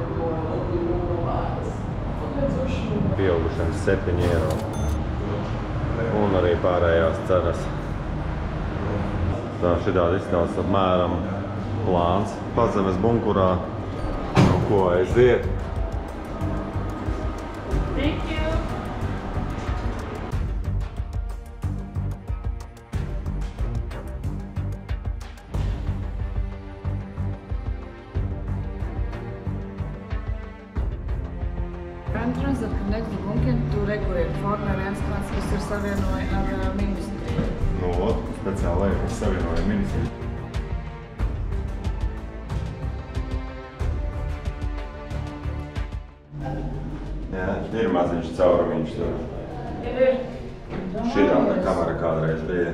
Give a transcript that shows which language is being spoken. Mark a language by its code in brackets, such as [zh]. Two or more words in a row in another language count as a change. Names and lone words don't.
[lv] Pieaugušiem 7 eiro. Un arī pārējās cenas. Tā šitādi izstāsta apmēram plāns. Pazemes bunkurā. Nu, ko aiziet? [en] Thank you. Entrance that connects the bunker to regular former entrance, [lv] kas ir savienoja ar ministriju. Nu, speciāli, kas savienoja ministriju. Jā, ir maziņš caurumiņš tur. Ir. Šitāda kamera kādreiz bija.